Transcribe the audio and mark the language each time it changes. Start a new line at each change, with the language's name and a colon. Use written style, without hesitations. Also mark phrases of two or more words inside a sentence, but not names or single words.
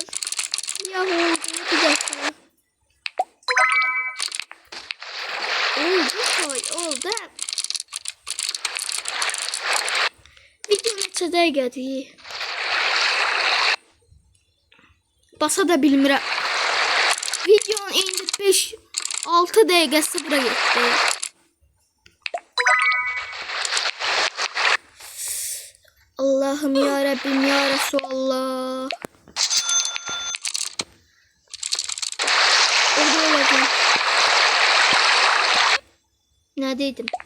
Turkish: Ya oldu, bir dakika. Oldu.
Azerbaijani: Video neçədə gəldi? Basa da bilmirəm. Videonun indi 5-6 dəqiqəsi bura getdi.
Turkish: Allah'ım ya Rabbim ya Resulallah. Orada olacağım. Neredeydim?